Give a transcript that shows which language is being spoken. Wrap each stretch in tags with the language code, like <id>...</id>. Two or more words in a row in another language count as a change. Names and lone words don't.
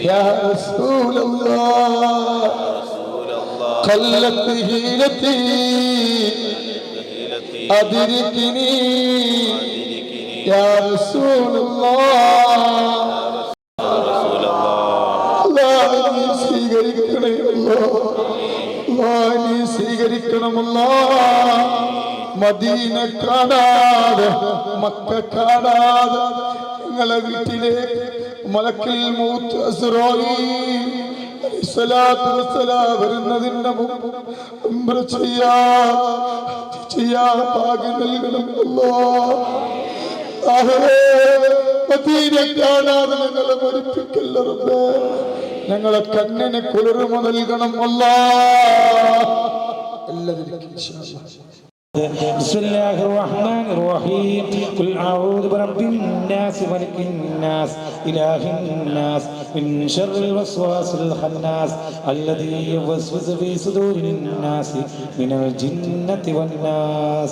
<ar>يا رسول الله رسول الله قلت هيلتي هيلتي أدركني أدركني يا رسول الله رسول الله</ar> <ml>الله നീ സ്വീകരിക്കണേ അല്ലാഹ് നീ സ്വീകരിക്കണമല്ല മദീന കാണാതെ മക്ക കാണാതെ നിങ്ങളെ വീട്ടിലേക്ക്</ml> <ar>ملك الموت</ar> <ml>അസ്റായീൽ</ml> <ar>عليه الصلاة والسلام</ar> <ml>വരുന്നതിന്റെ മുമ്പ് ഉംറ ചെയ്യാൻ ഭാഗ്യം നൽകണം അല്ലാഹ്. മദീന കാണാതെ ഞങ്ങളെ മരിപ്പിക്കല്ല റബ്ബേ. ഞങ്ങളെ കണ്ണിന് കുളിർമ നൽകണം അല്ലാഹ്.</ml> <ar>എല്ലാവരും إن شاء الله. بسم الله الرحمن الرحيم قل أعوذ برب الناس ملك الناس إله الناس من شر الوسواس الخناس الذي يوسوس في صدور الناس من الجنة والناس</ar>